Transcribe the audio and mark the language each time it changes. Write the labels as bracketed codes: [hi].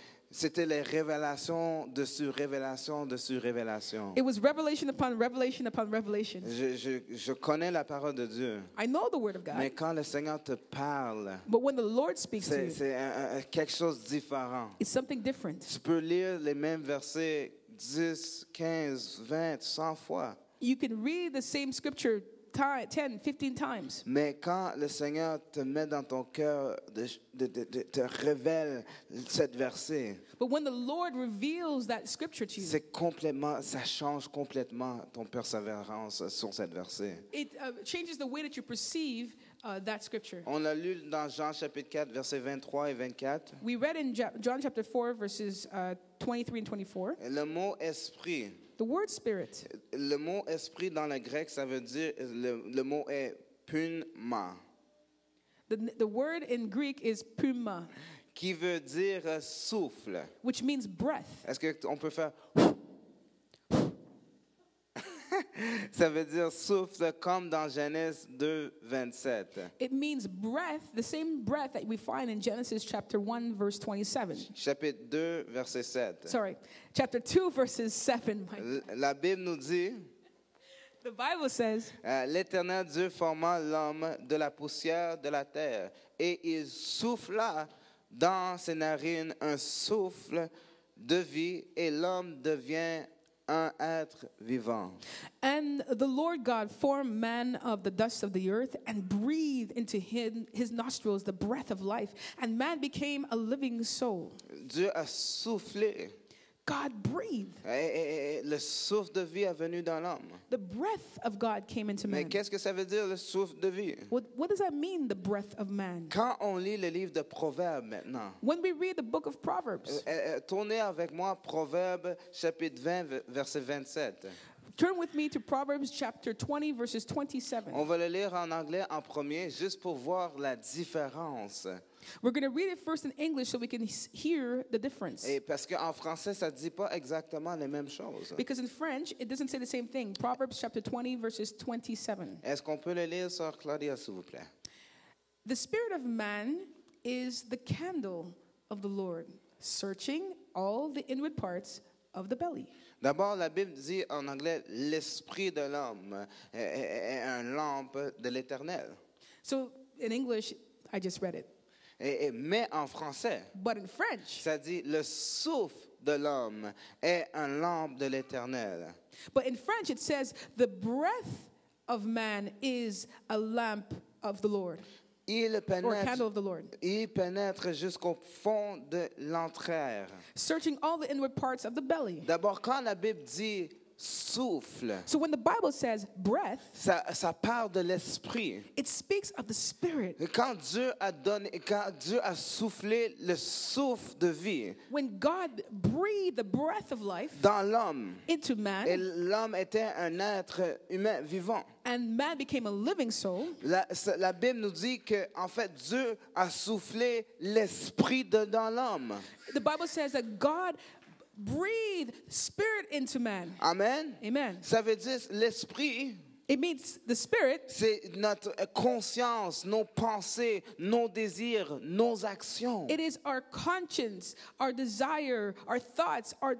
[fr] C'était les révélations dessus révélation dessus révélation. [en] It was revelation upon revelation upon revelation. [fr] Je connais la parole de Dieu. [en] I know the word of God. [fr] Mais quand le Seigneur te parle, [en] But when the Lord speaks to you, [fr] c'est quelque chose de différent. [en] it's something different. [fr] Tu peux lire les mêmes versets 10, 15, 20, 100 fois. [en] You can read the same scripture 10, 15 times. [fr] Mais quand le Seigneur te met dans ton cœur, te révèle cette verset, [en] But when the Lord reveals that scripture to you, [fr] ça change complètement ton persévérance sur cette verset. [en] it changes the way that you perceive that scripture. [fr] On l'a lu dans Jean chapitre 4, versets 23 et 24. [en] We read in John chapter 4, verses 23 and 24. [fr] Le mot esprit. [en] The word spirit. [fr] Le mot esprit dans le grec, ça veut dire, le mot est pneuma, [en] The word in Greek is pneuma, [fr] qui veut dire souffle. [en] which means breath. [fr] Est-ce qu'on peut faire ça veut dire souffle comme dans Genèse 2, 27. [en] It means breath, the same breath that we find in Genesis chapter 1, verse 27. [fr] Chapitre 2, verset 7. [en] Sorry, chapter 2, verses 7. [fr] La Bible nous dit, [en] The Bible says, [fr] l'Éternel Dieu forma l'homme de la poussière de la terre, et il souffla dans ses narines un souffle de vie, et l'homme devient un être vivant. [en] and the Lord God formed man of the dust of the earth and breathed into his nostrils the breath of life, and man became a living soul. [fr] Dieu a soufflé. [en] God breathed. [fr] Et le souffle de vie est venu dans l'homme. [en] The breath of God came into [fr] Mais [en] man. [fr] qu'est-ce que ça veut dire, le souffle de vie? [en] What does that mean, the breath of man? [fr] Quand on lit le livre de Proverbes maintenant, [en] When we read the book of Proverbs, [fr] tournez avec moi Proverbes chapitre 20, verset 27. [en] turn with me to Proverbs chapter 20, verses 27. [fr] On va le lire en anglais en premier, juste pour voir la différence. [en] We're going to read it first in English so we can hear the difference. [fr] Et parce qu'en français, ça ne dit pas exactement les mêmes choses. [en] Because in French, it doesn't say the same thing. Proverbs chapter 20, verses 27. [fr] Est-ce qu'on peut le lire, Sœur Claudia, s'il vous plaît? [en] The spirit of man is the candle of the Lord, searching all the inward parts of the belly. [fr] D'abord, la Bible dit en anglais, l'esprit de l'homme est une lampe de l'Éternel. [en] So in English, I just read it. [fr] Mais en français, [en] But in French, [fr] ça dit le souffle de l'homme est une lampe de l'Éternel. [en] but in French it says the breath of man is a lamp of the Lord, [fr] Il [en] or a candle of the Lord, [fr] pénètre jusqu'au fond de l'entraire. [en] searching all the inward parts of the belly. [fr] D'abord, quand la Bible dit souffle, [en] So when the Bible says breath, [fr] ça parle de l'esprit. [en] it speaks of the Spirit. [fr] Et quand Dieu a soufflé le souffle de vie [en] When God breathed the breath of life [fr] dans l'homme, [en] into [fr] et [en] man, [fr] l'homme était un être humain vivant. [en] and man became a living soul, [fr] La Bible nous dit que en fait Dieu a soufflé l'esprit dans l'homme. [en] the Bible says that God breathed spirit into man. Amen. Amen. [fr] Ça veut dire l'esprit, [en] It means the Spirit [fr] c'est notre conscience, nos pensées, nos désirs, nos actions. [en] it is our conscience, our desire, our thoughts,